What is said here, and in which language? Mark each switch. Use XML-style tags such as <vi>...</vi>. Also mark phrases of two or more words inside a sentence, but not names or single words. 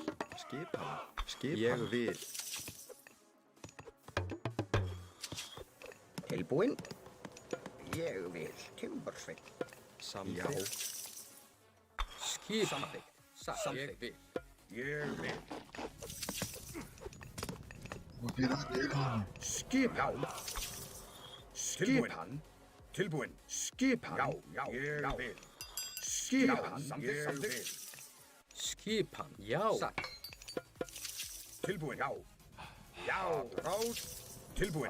<is>Skipan. Skipan. Ég vil. Tilbúin. Ég vil. Timbersveit. Samþykkt. Skipan. Ég vil. Ég vil.</is> <pt>Vou virar nele, mano.</pt> <is>Skipan. Skipan. Tilbúin. Skipan. Já, já, ég vil. Skipan. Ég vil. Skipan. Já. Tilbúin. Já. Já. Rás. Tilbúin.</is>